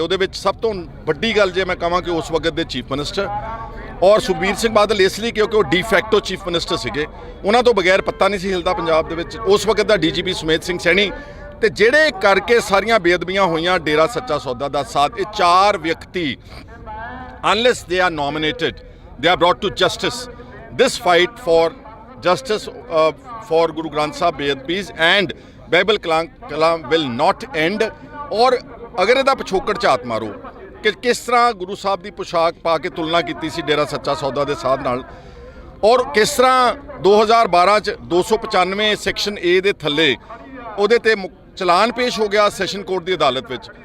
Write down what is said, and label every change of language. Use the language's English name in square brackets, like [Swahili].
[Punjabi] ਉਹਦੇ ਵਿੱਚ ਸਭ ਤੋਂ ਵੱਡੀ ਗੱਲ ਜੇ ਮੈਂ ਕਹਾਂ ਕਿ ਉਸ ਵਕਤ ਦੇ ਚੀਫ ਮਿਨਿਸਟਰ ਔਰ ਸੁਖਬੀਰ ਸਿੰਘ ਬਾਦਲ ਇਸ ਲਈ ਕਿਉਂਕਿ ਉਹ ਡੀਫੈਕਟੋ ਚੀਫ ਮਿਨਿਸਟਰ ਸੀਗੇ, ਉਹਨਾਂ ਤੋਂ ਬਗੈਰ ਪੱਤਾ ਨਹੀਂ ਸੀ ਹਿਲਦਾ ਪੰਜਾਬ ਦੇ ਵਿੱਚ। ਉਸ ਵਕਤ ਦਾ DGP ਸੁਮੇਧ ਸਿੰਘ ਸੈਣੀ ਤੇ ਜਿਹੜੇ ਕਰਕੇ ਸਾਰੀਆਂ ਬੇਅਦਬੀਆਂ ਹੋਈਆਂ ਡੇਰਾ ਸੱਚਾ ਸੌਦਾ ਦਾ ਸਾਥ, ਇਹ ਚਾਰ ਵਿਅਕਤੀ [English] unless they are nominated, they are brought to justice. This fight for justice for Guru Granth Sahib Bedbis and Bible Kalam will not end। [Punjabi] और अगर ਇਹਦਾ ਪਿਛੋਕੜ ਝਾਤ ਮਾਰੋ ਕਿ ਕਿਸ ਤਰ੍ਹਾਂ ਗੁਰੂ ਸਾਹਿਬ ਦੀ ਪੁਸ਼ਾਕ ਪਾ ਕੇ ਤੁਲਨਾ ਕੀਤੀ ਸੀ ਡੇਰਾ ਸੱਚਾ ਸੌਦਾ ਦੇ ਸਾਧ ਨਾਲ, ਔਰ ਕਿਸ ਤਰ੍ਹਾਂ 2012 ਚ 295 ਸੈਕਸ਼ਨ A ਦੇ ਥੱਲੇ ਉਹਦੇ ਤੇ ਚਲਾਨ ਪੇਸ਼ ਹੋ ਗਿਆ ਸੈਸ਼ਨ ਕੋਰਟ ਦੀ ਅਦਾਲਤ ਵਿੱਚ।